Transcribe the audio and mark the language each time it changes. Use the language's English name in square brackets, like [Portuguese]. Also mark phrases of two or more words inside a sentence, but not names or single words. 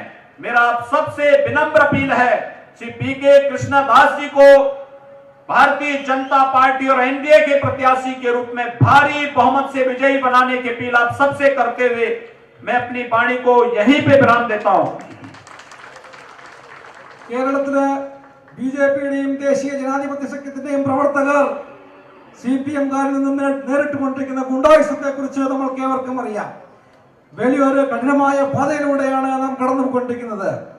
[Hindi] मेरा आप सबसे विनम्र अपील है, श्री PK कृष्णादास जी को भारतीय जनता पार्टी और NDA के प्रत्याशी के रूप में भारी बहुमत से विजयी बनाने की अपील आप सबसे करते हुए मैं अपनी वाणी को यहीं पे विराम देता हूं. [Malayalam] കേരളത്തിലെ BJPയുടെയും ദേശീയ ജനാധിപത്യ സഖ്യത്തിന്റെയും പ്രവർത്തകർ CPM-കാരിൽ നിന്നും നേരിട്ടുകൊണ്ടിരിക്കുന്ന ഗുണ്ടായുസത്തെ കുറിച്ച് നമ്മൾക്ക് ഏവർക്കും അറിയാം. വലിയൊരു കഠിനമായ പാതയിലൂടെയാണ് നാം കടന്നുകൊണ്ടിരിക്കുന്നത്.